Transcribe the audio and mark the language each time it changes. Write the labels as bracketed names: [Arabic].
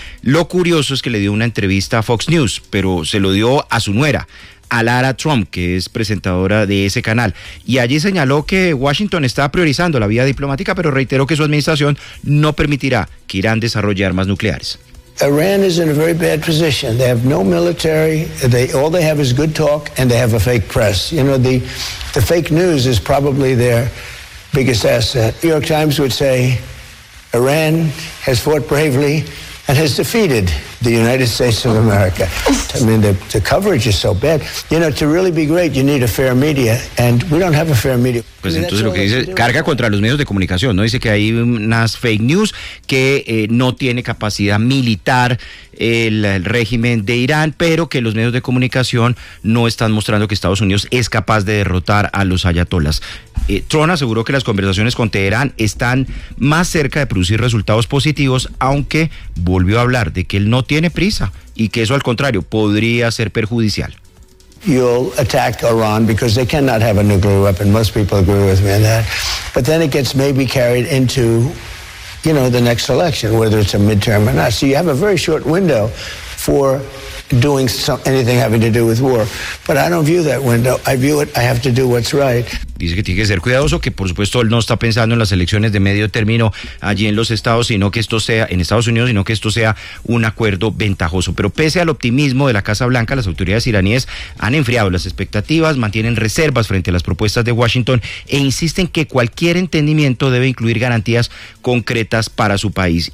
[Spanish] Lo curioso es que le dio una entrevista a Fox News, pero se lo dio a su nuera, a Lara Trump, que es presentadora de ese canal. Y allí señaló que Washington está priorizando la vía diplomática, pero reiteró que su administración no permitirá que Irán desarrolle armas nucleares. [English] Iran is in a very bad position. They have no military. All they have is good talk, and they have a fake press. You know, the fake news is probably their biggest asset. New York Times would say Iran has fought bravely and has defeated the United States of America. I mean, the coverage is so bad. You know, to really be great, you need a fair media, and we don't have a fair media. [Spanish] Pues entonces lo que dice, carga contra los medios de comunicación, ¿no? Dice que hay unas fake news, que no tiene capacidad militar el régimen de Irán, pero que los medios de comunicación no están mostrando que Estados Unidos es capaz de derrotar a los ayatolás. Trump aseguró que las conversaciones con Teherán están más cerca de producir resultados positivos, aunque volvió a hablar de que él no tiene prisa y que eso al contrario podría ser perjudicial. [English] You'll attack Iran because they cannot have a nuclear weapon. Most people agree with me on that. But then it gets maybe carried into, you know, the next election, whether it's a midterm or not. So you have a very short window for doing anything having to do with war. But I don't view that window. I view it, I have to do what's right. [Spanish] Dice que tiene que ser cuidadoso, que por supuesto él no está pensando en las elecciones de medio término allí en los Estados, sino que esto sea en Estados Unidos, sino que esto sea un acuerdo ventajoso. Pero pese al optimismo de la Casa Blanca, las autoridades iraníes han enfriado las expectativas, mantienen reservas frente a las propuestas de Washington e insisten que cualquier entendimiento debe incluir garantías concretas para su país.